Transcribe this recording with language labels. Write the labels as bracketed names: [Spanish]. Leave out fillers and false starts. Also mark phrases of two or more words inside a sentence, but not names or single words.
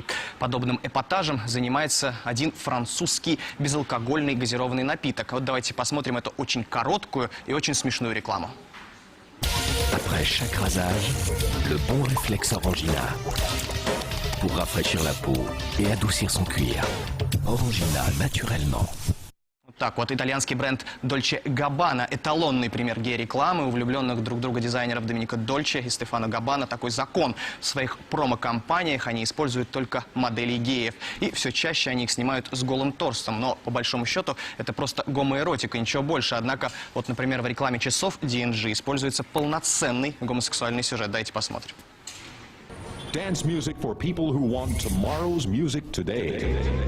[Russian] Подобным эпатажем занимается один французский безалкогольный газированный напиток. Вот давайте посмотрим эту очень короткую и очень смешную рекламу. [French] Après chaque rasage, le bon réflexe Orangina pour rafraîchir la peau et adoucir son cuir. Orangina naturellement. [Russian] Так вот, итальянский бренд Dolce Gabbana – эталонный пример гей-рекламы. У влюбленных друг в друга дизайнеров Доминика Дольче и Стефано Габбана такой закон. В своих промо-компаниях они используют только моделей геев. И все чаще они их снимают с голым торсом. Но, по большому счету, это просто гомоэротика, ничего больше. Однако, вот, например, в рекламе часов D&G используется полноценный гомосексуальный сюжет. Давайте посмотрим. [English] Dance music for people who want tomorrow's music today.